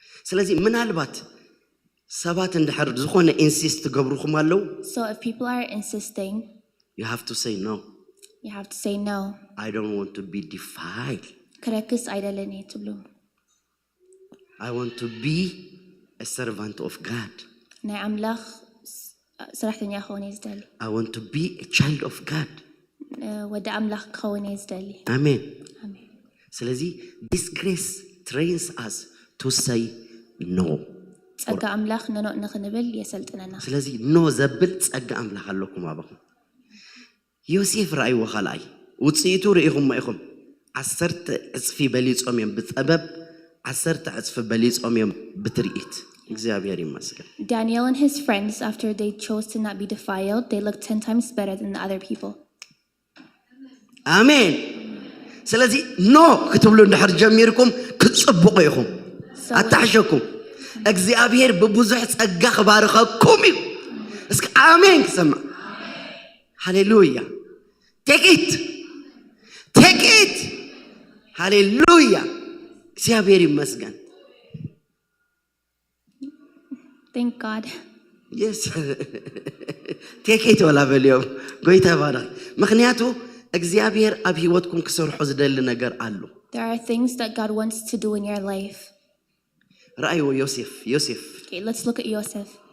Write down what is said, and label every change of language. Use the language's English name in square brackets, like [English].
[Tigrinya] ስለዚህ ምናልባት ሰባት እንድሕር ዝኾነ ኢንሲስት ገብሩኹም ኣለዉ [English] So if people are insisting, you have to say no. You have to say no. I don't want to be defiled. [Tigrinya] ክረክስ አይደለን ትብሉ [English] I want to be a servant of God. [Tigrinya] ናይ ኣምላኽ ስራሕተኛ ክኸውን እየ ዝደሊ [English] I want to be a child of God. [Tigrinya] ወደ ኣምላኽ ክኸውን እየ ዝደሊ [English] Amen. Amen. ስለዚ this grace trains us to say no. [Tigrinya] ጸጋ ኣምላኽ ነኖ ንኽንብል የሰልጥነና ስለዚ ኖ ዘብል ጸጋ ኣምላኽ ኣለኩም ኣባኹም ዮሴፍ ረኣይዎ ኻልኣይ ውፅኢቱ ርኢኹም ኢኹም 10 ዕፅፊ በሊጾም እዮም ብጸበብ 10 ዕፅፊ በሊጾም እዮም ብትርኢት እግዚአብሔር ይመስገን [English] Daniel and his friends, after they chose to not be defiled, they looked 10 times better than the other people. Amen. [Tigrinya] ስለዚ ኖ ክትብሉ እንድሕር ጀሚርኩም ክትጽብቑ ኢኹም ኣታሕሸኩም እግዚአብሔር ብብዙሕ ጸጋ ክባርኸኩም እዩ እስኪ ኣሜን ክሰማ ሃሌሉያ [English] take it [Tigrinya] ሃሌሉያ እግዚአብሔር ይመስገን [English] Thank God. Yes. take it [Tigrinya] ወላ በልዮም ጎይታ ይባረኽ ምክንያቱ እግዚአብሔር ኣብ ህይወትኩም ክሰርሖ ዝደሊ ነገር ኣሎ [English] There are things that God wants to do in your life. [Tigrinya] ረአይዎ ዮሴፍ [English] Okay, let's look at Joseph.